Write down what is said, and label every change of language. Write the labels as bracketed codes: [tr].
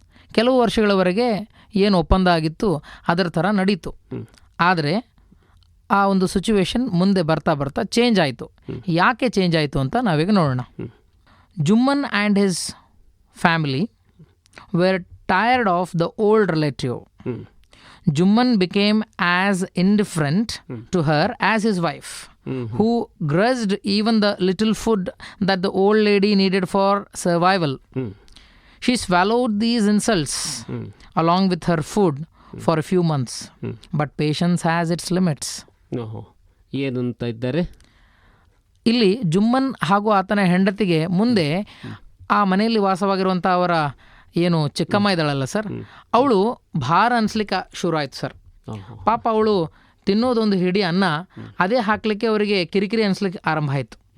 [kn] ಕೆಲವು ವರ್ಷಗಳವರೆಗೆ ಏನು ಒಪ್ಪಂದ ಆಗಿತ್ತು ಅದರ ಥರ ನಡೀತು, ಆದರೆ ಆ ಒಂದು ಸಿಚುವೇಶನ್ ಮುಂದೆ ಬರ್ತಾ ಬರ್ತಾ ಚೇಂಜ್ ಆಯಿತು. ಯಾಕೆ ಚೇಂಜ್ ಆಯಿತು ಅಂತ ನಾವೀಗ ನೋಡೋಣ. [en] Jumman and his family were tired of the old relative. Jumman became as indifferent to her as his wife, who grudged even the little food that the old lady needed for survival. She swallowed these insults along with her food for a few months, but patience has its limits. [kn] ಏನು ಅಂತ ಇದ್ದಾರೆ ಇಲ್ಲಿ ಜುಮ್ಮನ್ ಹಾಗೂ ಆತನ ಹೆಂಡತಿಗೆ ಮುಂದೆ ಆ ಮನೆಯಲ್ಲಿ ವಾಸವಾಗಿರುವಂಥ ಅವರ ಏನು ಚಿಕ್ಕಮ್ಮ ಇದ್ದಾಳಲ್ಲ ಸರ್, ಅವಳು ಭಾರ ಅನಿಸ್ಲಿಕ್ಕೆ ಶುರು ಆಯಿತು ಸರ್. ಪಾಪ ಅವಳು ತಿನ್ನೋದೊಂದು ಹಿಡಿ ಅನ್ನ ಅದೇ ಹಾಕಲಿಕ್ಕೆ ಅವರಿಗೆ ಕಿರಿಕಿರಿ ಅನಿಸ್ಲಿಕ್ಕೆ ಆರಂಭ ಆಯಿತು.